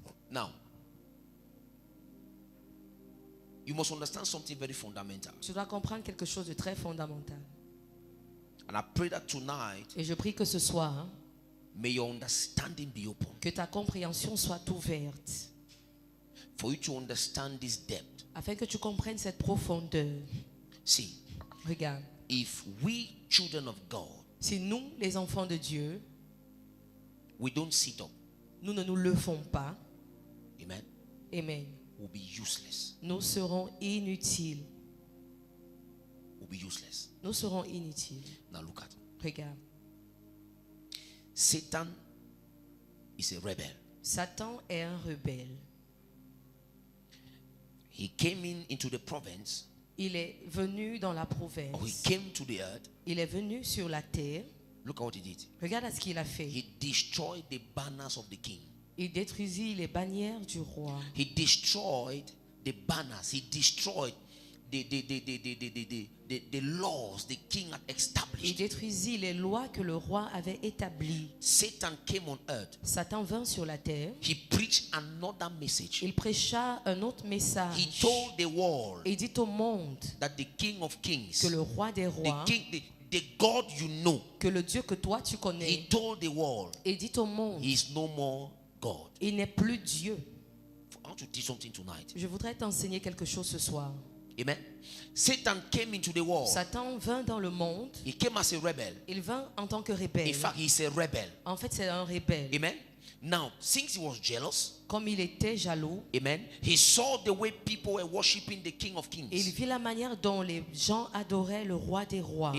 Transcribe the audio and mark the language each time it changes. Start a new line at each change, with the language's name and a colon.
English: Now, you must understand something very fundamental.
French: Tu dois comprendre quelque chose de très fondamental.
English: And I pray that tonight,
French: Et je prie que ce soir,
English: may your understanding be open.
French: que ta compréhension soit ouverte.
English: For you to understand this depth.
French: Afin que tu comprennes cette profondeur.
English: See,
French: Regarde.
English: if we children of God,
French: Si nous, les enfants de Dieu,
English: we don't sit up,
French: nous ne nous levons pas,
English: amen,
French: amen,
English: we'll be useless.
French: nous serons inutiles.
English: We'll be useless.
French: Nous serons inutiles.
English: Now look at.
French: Regarde.
English: Satan is a rebel.
French: Satan est un rebelle.
English: He came into the province,
French: Il est venu dans la
English: or he
French: province.
English: came to the earth.
French: Il est venu sur la terre.
English: Look at what he did.
French: Regarde à ce qu'il a fait.
English: He destroyed the banners of the king.
French: Il détruisit les bannières du roi.
English: He destroyed the banners. He destroyed the laws the king had
French: Il
English: established.
French: détruisit les lois que le roi avait établies.
English: Satan came on earth.
French: Satan vint sur la terre.
English: He preached another message.
French: Il prêcha un autre message.
English: He told the world
French: Et il dit au monde
English: that the king of kings,
French: que le roi des rois,
English: the God you know,
French: que le Dieu que toi tu
English: he
French: connais,
English: told the world
French: et dit au monde,
English: he is no more God.
French: il n'est plus Dieu.
English: I want to teach something tonight.
French: Je voudrais t'enseigner quelque chose ce soir.
English: Amen. Satan came into the world.
French: Satan vint dans le monde.
English: He came as a rebel.
French: Il vint en tant que
English: In
French: rebelle.
English: fact, he's a rebel.
French: En fait, c'est un rebelle.
English: Amen. Now, since he was jealous,
French: Comme il était jaloux,
English: amen, he saw the way people were worshiping the King of
French: il
English: Kings.
French: vit la manière dont les gens adoraient le roi des rois.